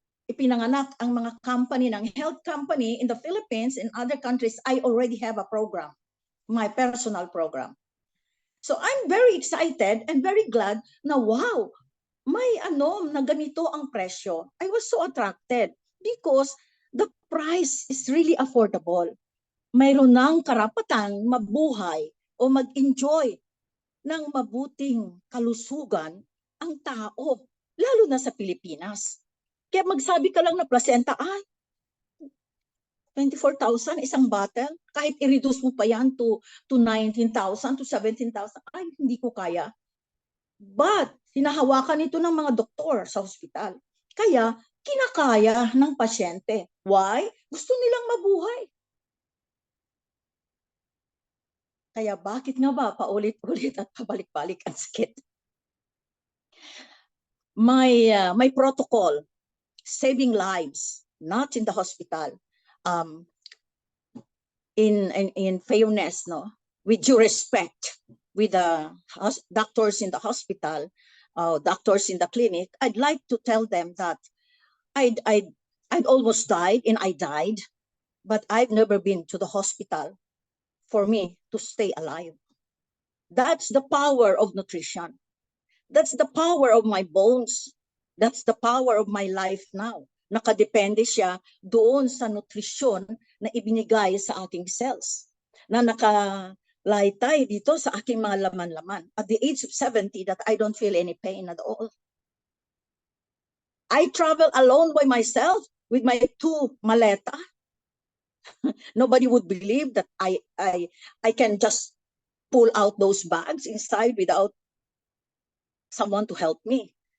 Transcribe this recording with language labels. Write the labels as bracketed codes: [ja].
[tl] ipinanganak ang mga company ng [en] health company in the Philippines and other countries, I already have a program, my personal program. So I'm very excited and very glad [tl] na wow, may na ganito ang presyo. [en] I was so attracted because the price is really affordable. [tl] Mayroon ng karapatang mabuhay o mag-enjoy ng mabuting kalusugan ang tao, lalo na sa Pilipinas. Kaya magsabi ka lang na placenta, 24,000 isang bottle, kahit i-reduce mo pa yan to 19,000 to 17,000, hindi ko kaya. But hinahawakan ito ng mga doktor sa hospital. Kaya kinakaya ng pasyente. Why? Gusto nilang mabuhay. Kaya bakit nga ba paulit-ulit at pabalik-balik ang sakit? [en] May protocol, saving lives, not in the hospital. In fairness, no, with due respect, with the doctors in the hospital, doctors in the clinic, I'd like to tell them that I'd almost died and I died, but I've never been to the hospital for me to stay alive. That's the power of nutrition. That's the power of my bones. That's the power of my life now. [tl] Nakadepende siya doon sa nutrisyon na ibinigay sa aking cells, na nakalaytay dito sa aking mga laman-laman. [en] At the age of 70, that I don't feel any pain at all. I travel alone by myself with my 2 maleta. Nobody would believe that I can just pull out those bags inside without someone to help me.